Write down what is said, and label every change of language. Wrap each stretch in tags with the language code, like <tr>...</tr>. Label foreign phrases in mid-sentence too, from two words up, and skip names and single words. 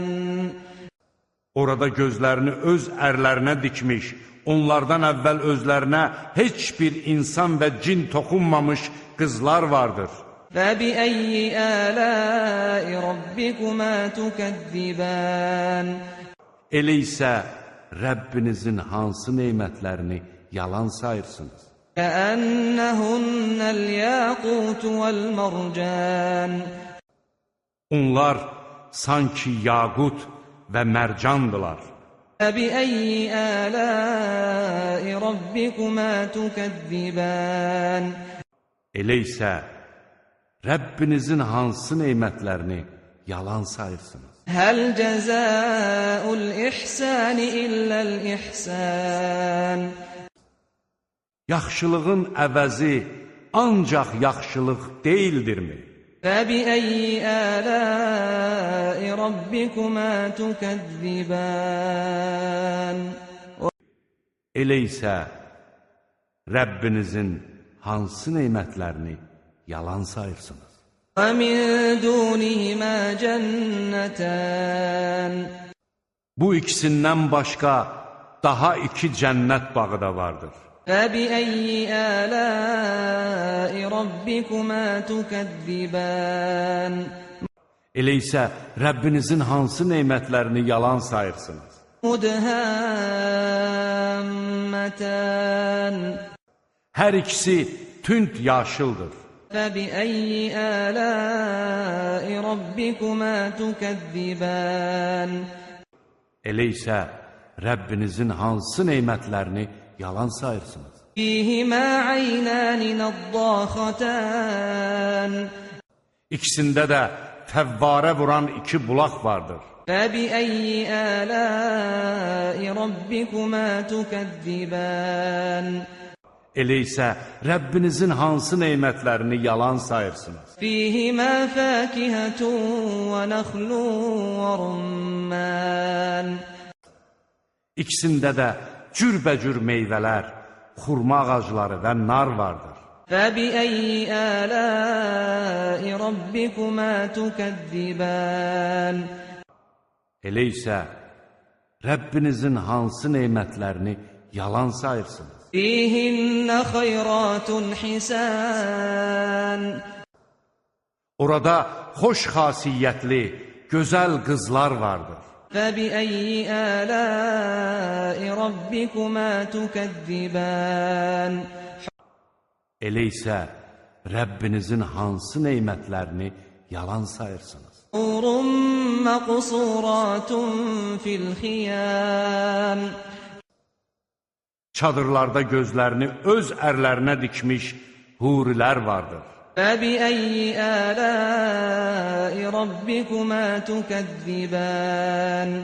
<az>Orada gözlərini öz ərlərinə dikmiş, onlardan əvvəl özlərinə heç bir insan və cin toxunmamış qızlar vardır.</az> <ar>فَبِأَيِّ آلَاءِ رَبِّكُمَا تُكَذِّبَانِ</ar> <az>Elə isə Rəbbinizin hansı nemətlərini yalan sayırsınız?</az> <ar>كَأَنَّهُنَّ الْيَاقُوتُ وَالْمَرْجَانُ</ar> <az>Onlar sanki yaqut və mərcandılar.</az> <ar>فَبِأَيِّ آلَاءِ رَبِّكُمَا تُكَذِّبَانِ</ar> <az>Elə isə Rəbbinizin hansı nemətlərini yalan sayırsınız?</az> <ar>هَلْ جَزَاءُ الْإِحْسَانِ إِلَّا الْإِحْسَانُ</ar> <az>Yaxşılığın əvəzi ancaq yaxşılıq deyildirmi?</az> <ar>فَبِأَيِّ آلَاءِ رَبِّكُمَا تُكَذِّبَانِ</ar> <az>Elə isə Rəbbinizin hansı nemətlərini yalan sayırsınız?</az> <ar>وَمِنْ دُونِهِمَا جَنَّتَانِ</ar> <az>Bu ikisindən başqa daha iki cənnət bağı da vardır.</az> <ar>فَبِأَيِّ آلَاءِ رَبِّكُمَا تُكَذِّبَانِ</ar> <az>Elə isə Rəbbinizin hansı nemətlərini yalan sayırsınız?</az> <ar>مُدْهَامَّتَانِ</ar> <az>Hər ikisi tünd yaşıldır.</az> <ar>فَبِأَيِّ آلَاءِ رَبِّكُمَا تُكَذِّبَانِ</ar> <az>Elə isə Rəbbinizin hansı nemətlərini yalan sayırsınız?</az> <ar>فِيهِمَا عَيْنَانِ نَضَّاخَتَانِ</ar> <az>İkisində də fəvvarə vuran iki bulaq vardır.</az> <ar>فَبِأَيِّ آلَاءِ رَبِّكُمَا تُكَذِّبَانِ</ar> <az>Elə isə Rəbbinizin hansı nemətlərini yalan sayırsınız?</az> <ar>فِيهِمَا فَاكِهَةٌ وَنَخْلٌ وَرُمَّانٌ</ar> <az>İkisində də cürbəcür meyvələr, xurma ağacları və nar vardır.</az> <ar>فَبِأَيِّ آلَاءِ رَبِّكُمَا تُكَذِّبَانِ</ar> <az>Elə isə Rəbbinizin hansı nemətlərini yalan sayırsınız?</az> <ar>فِيهِنَّ خَيْرَاتٌ حِسَانٌ</ar> <az>Orada xoş xasiyyətli, gözəl qızlar vardır.</az> <ar>فَبِأَيِّ آلَاءِ رَبِّكُمَا تُكَذِّبَانِ</ar> <az>Elə isə Rəbbinizin hansı nemətlərini yalan sayırsınız.</az> <ar>حور مقصورات في الخيام</ar> <az>Çadırlarda gözlərini öz ərlərinə dikmiş hurilər vardır.</az> <ar>فبأي آلاء ربكما تكذبان</ar>